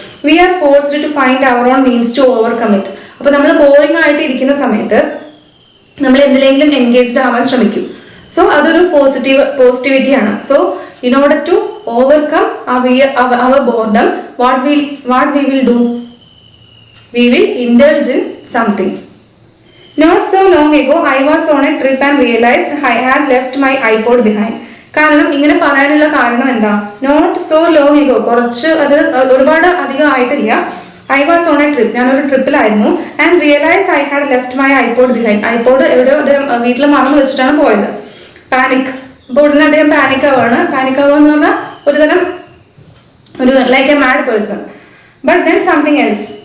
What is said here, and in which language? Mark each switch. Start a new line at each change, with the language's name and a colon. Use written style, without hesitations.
English: We are forced to find our own means to overcome it.
Malayalam: അപ്പൊ നമ്മൾ boring ആയിട്ട് ഇരിക്കുന്ന സമയത്ത് നമ്മൾ എന്തിലെങ്കിലും എൻഗേജ്ഡ് ആവാൻ ശ്രമിക്കും.
English: so
Malayalam: അതൊരു പോസിറ്റിവിറ്റിയാണ്.
English: So in order to overcome our boredom, what we will do? We will indulge in something. Not so long ago, I was on a trip and realized I had left my iPod behind.
Malayalam: കാരണം ഇങ്ങനെ പറയാനുള്ള കാരണം എന്താ?
English: not so long ago,
Malayalam: കുറച്ച് അത് ഒരുപാട് അധികം ആയിട്ടില്ല.
English: I was on a trip,
Malayalam: ഞാനൊരു ട്രിപ്പിലായിരുന്നു.
English: And realise I had left my iPod behind.
Malayalam: IPod എവിടെയോ അദ്ദേഹം വീട്ടിൽ മറന്നു വെച്ചിട്ടാണ് പോയത്. പാനിക്. അപ്പോൾ ഉടനെ അദ്ദേഹം പാനിക് ആവുക എന്ന് പറഞ്ഞാൽ ഒരു
English: Like a mad person. But then something else.